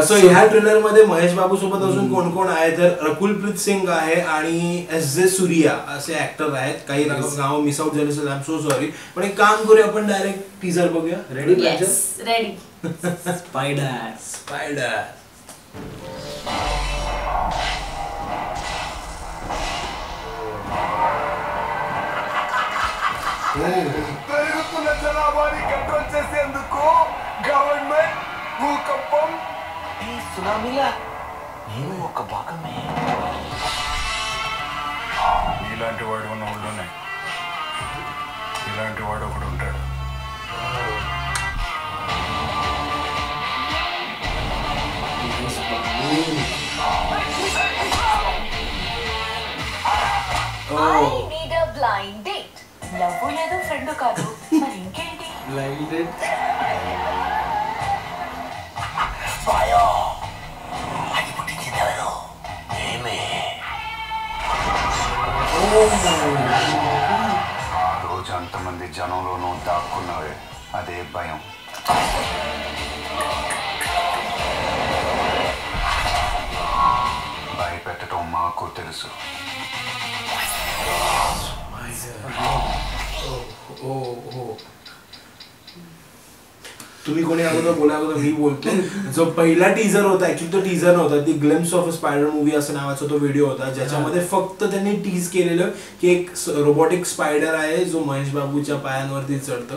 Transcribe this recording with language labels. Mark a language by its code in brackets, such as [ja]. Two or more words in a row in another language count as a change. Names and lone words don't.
[mr] सो ह्या ट्रेलर मध्ये महेश बाबू सोबत अजून कोण कोण आहे तर रकुलप्रीत सिंग आहे आणि S.J. सूर्या असे ऍक्टर आहेत. काही नाव [en] miss out [mr] झाले असेल, [en] I am so sorry. [mr] पण एक काम करूया, आपण डायरेक्ट टीजर बघूया. रेडी? रेडी. स्पायडर. [te] పెరుగుతున్న జనాభాని కంట్రోల్ చేసేందుకు గవర్నమెంట్ భూకంపం ఈ సునామీలా నేను ఒక భాగమే. ఇలాంటి వాడు ఉన్న ఊళ్ళోనే ఇలాంటి వాడు ఒకడు ఉంటాడు. [en] I need a blind date. [te] లవ్ లేదు, ఫ్రెండ్ కాదు, మరి ఇంకేంటి? బ్లైండ్ డేట్. అది పుట్టించింది ఎవరు? ఏమే. ఆ రోజు అంతమంది జనంలోనూ దాక్కున్నావే, అదే భయం. భయపెట్టడం మాకు తెలుసు. [mr] तुम्ही कोणी अगोदर बोला, अगोदर मी बोलतो. जो पहिला टीजर होता, ऍक्च्युअली तो टीजर नव्हता, ती [en] glimpse of a spider movie [mr] असं नावाचा तो व्हिडिओ होता ज्याच्यामध्ये फक्त त्यांनी टीज केलेलं की एक [en] robotic spider [mr] आहे जो महेश बाबूच्या पायांवरती चढतो.